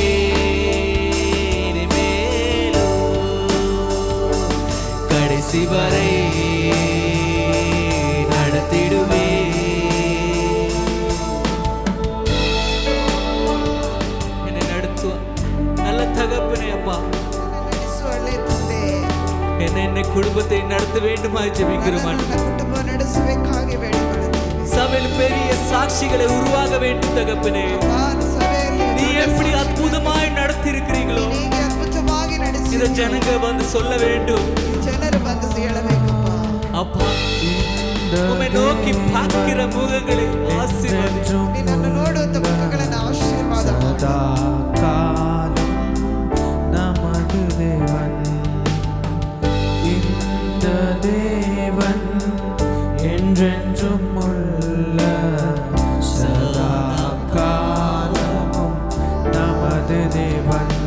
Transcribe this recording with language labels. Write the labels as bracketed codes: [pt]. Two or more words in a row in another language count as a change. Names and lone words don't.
[ta] இனிமேலும் கடைசி வரை நடத்திடுவே. என்னை நடத்துவார் நல்ல தகப்பனே அப்பா. [kn] ನಡೆಸು ಒಳ್ಳೆ ತಂದೆ. [ta] என்னை குடும்பத்தை நடத்த வேண்டுமா ஜெபிக்கிறோம். [kn] ನನ್ನ ಕುಟುಂಬ ನಡೆಸಬೇಕಾಗಿ ಬೇಡಿಕೊಳ್ಳುತ್ತೇವೆ. [ta] சபையில் பெரிய சாட்சிகளை உருவாக வேண்டும் தகப்பனே. [kn] ಸಭೆಯಲ್ಲಿ [ta] நீ எப்படி அற்புதமாய் நடத்தி இருக்கிறீங்களோ [kn] ಹೀಗೆ ಅದ್ಭುತವಾಗಿ ನಡೆಸಿ [ta] இத ஜனங்க வந்து சொல்ல வேண்டும். [kn] ಜನರು ಬಂದು ಹೇಳಬೇಕಪ್ಪ. [ta] அப்பா, உம்மை நோக்கி பார்க்கிற முகங்களை ஆசீர்வதி. [kn] ನಿನ್ನನ್ನು ನೋಡುವಂತ ಮುಖಗಳನ್ನು ಆಶೀರ್ವಾದ ಮಾಡು. [ta] காலம் நமது தேவன், இந்த தேவன் என்றென்றும் உள்ள சதா காலமும் நமது தேவன்.